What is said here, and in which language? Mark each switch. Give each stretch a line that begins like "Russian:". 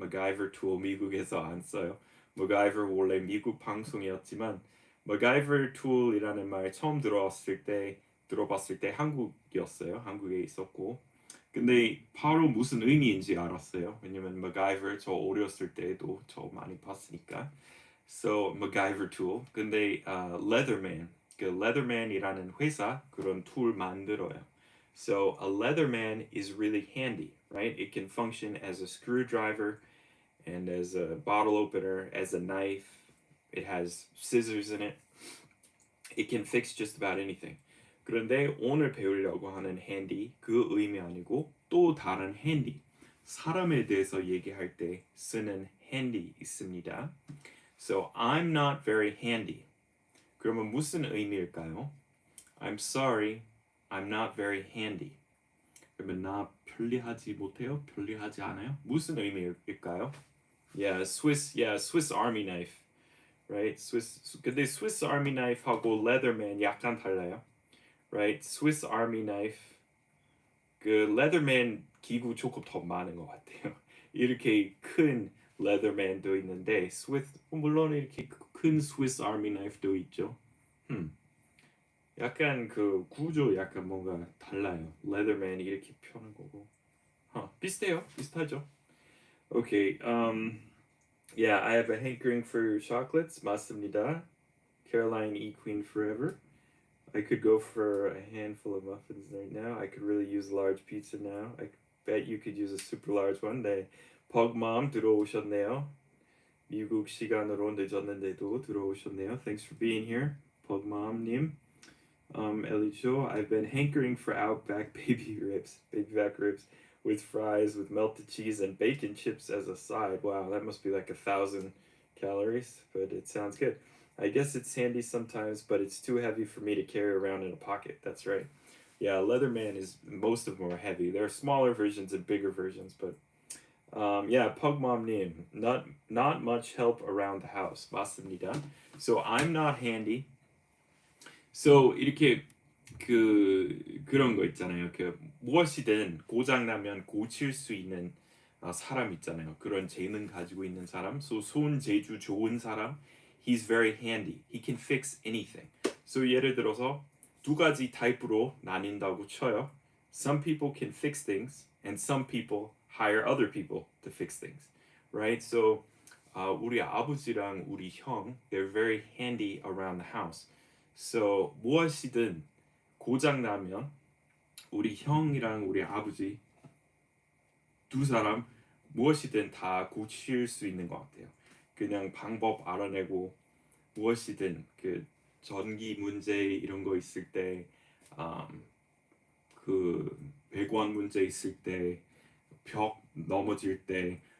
Korean: MacGyver 툴 미국에서 안 써요. MacGyver 원래 미국 방송이었지만 MacGyver 툴이라는 말 처음 들어봤을 때 한국이었어요. 한국에 있었고. 근데 바로 무슨 의미인지 알았어요. 왜냐면 MacGyver 저 어렸을 때도 저 많이 봤으니까.
English: So MacGyver tool.
Korean: 근데 Leatherman, 그 Leatherman이라는 회사 그런 툴 만들어요.
English: So a Leatherman is really handy, right? It can function as a screwdriver and as a bottle opener, as a knife. It has scissors in it. It can fix just about anything.
Korean: 그런데 오늘 배우려고 하는 handy 그 의미 아니고 또 다른 handy 사람에 대해서 얘기할 때 쓰는 handy 있습니다.
English: So I'm not very handy.
Korean: 그러면 무슨 의미일까요?
English: I'm sorry, I'm not very handy.
Korean: 그러면 나 편리하지 못해요? 편리하지 않아요? 무슨 의미일까요?
English: Swiss Army knife, right?
Korean: 근데 Swiss Army knife하고 Leatherman 약간 달라요, right? Swiss Army knife 그 Leatherman 기구 조금 더 많은 것 같아요. 이렇게 큰 Leatherman도 있는데 물론 이렇게 큰 Swiss Army knife도 있죠. 약간 그 구조 약간 뭔가 달라요. Leatherman 이렇게 펴는 거고. 비슷하죠.
English: Okay, yeah, I have a hankering for chocolates.
Korean: 맞습니다. Caroline E. Queen forever.
English: I could go for a handful of muffins right now. I could really use a large pizza now. I bet you could use a super large one.
Korean: 네, 벅맘 들어오셨네요. 미국 시간으로 늦었는데도 들어오셨네요.
English: Thanks for being here, 벅맘님. Elicho, I've been hankering for Outback baby back ribs with fries with melted cheese and bacon chips as a side. Wow, that must be like 1,000 calories, but it sounds good. I guess it's handy sometimes, but it's too heavy for me to carry around in a pocket. That's right. Yeah, Leatherman is most of them are heavy. There are smaller versions and bigger versions, but yeah, Pugmom님, not much help around the house.
Korean: 맞습니다.
English: So I'm not handy.
Korean: So 이렇게 그런 거 있잖아요. 그 무엇이든 고장 나면 고칠 수 있는 사람 있잖아요. 그런 재능 가지고 있는 사람.
English: So
Korean: 손재주 좋은 사람.
English: He's very handy. He can fix anything.
Korean: So 예를 들어서 두 가지 타입으로 나뉜다고 쳐요.
English: Some people can fix things, and some people hire other people to fix things, right? So
Korean: 우리 아버지랑 우리 형,
English: they're very handy around the house.
Korean: So 무엇이든 고장 나면 우리 형이랑 우리 아버지 두 사람 무엇이든 다 고칠 수 있는 것 같아요. 그냥 방법 알아내고 무엇이든 그 전기 문제 이런 거 있을 때, 그 배관 문제 있을 때, 벽 넘어질 때